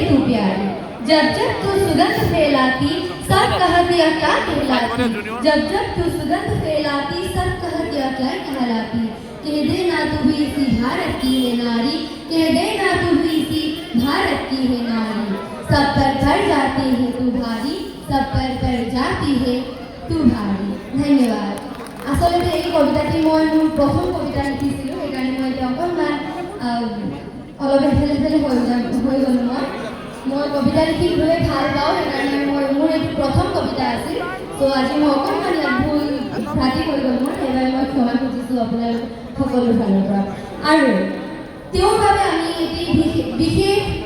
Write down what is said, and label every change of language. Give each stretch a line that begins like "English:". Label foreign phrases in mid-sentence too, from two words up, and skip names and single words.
Hindi: प्यारी जब जब तू सुगंध फैलाती सब कहती क्या कहलाती जब जब तू सुगंध फैलाती सब कहती क्या कहलाती कह देना तू भी इसी भारत की है नारी कह देना तू भी इसी भारत की है नारी सब पर पड़ जाती है तू भारी सब पर पड़ जाती है तू भारी
Assamese: ধন্যবাদ আচলতে এই কবিতাটি মই মোৰ প্ৰথম কবিতা লিখিছিলোঁ সেইকাৰণে মই এতিয়া অকণমান অলপ এফালে এফালে হৈ গ'ল মই কবিতা লিখি খুবেই ভাল পাওঁ সেইকাৰণে মোৰ এইটো প্ৰথম কবিতা আছিল তো আজি মই অকণমান ইয়াত ভুল ভ্ৰান্তি হৈ গ'ল সেইবাবে মই ক্ষমা খুজিছোঁ আপোনালোক সকলো ফালৰ পৰা আৰু তেওঁৰ বাবে আমি এটি বিশেষ